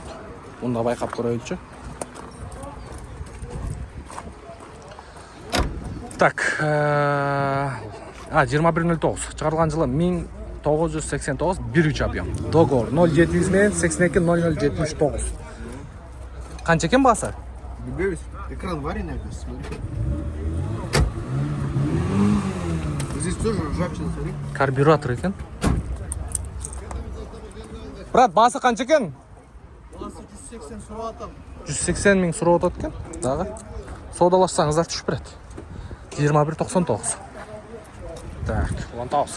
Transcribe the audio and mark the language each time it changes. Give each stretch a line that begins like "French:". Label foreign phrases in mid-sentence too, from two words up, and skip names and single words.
Kyrgyz: Мында байкап көрөйлүчү. Так, 2109 чыгарылган жылы 1989 1.3 объем. Договор 0700 менен 82 0079. Канча экен баасы? Билбейбиз. Экран бар
Russian: иногда, смотри. Здесь тоже ржавчина, смотри.
Kyrgyz: Карбюратор экен. Брат, баасы канча экен? Баасы 180 сурап атам. 180 000 сурап атат экен. Дагы соодалашсаңыздар түшүп берет. 2199. Так, улантабыз.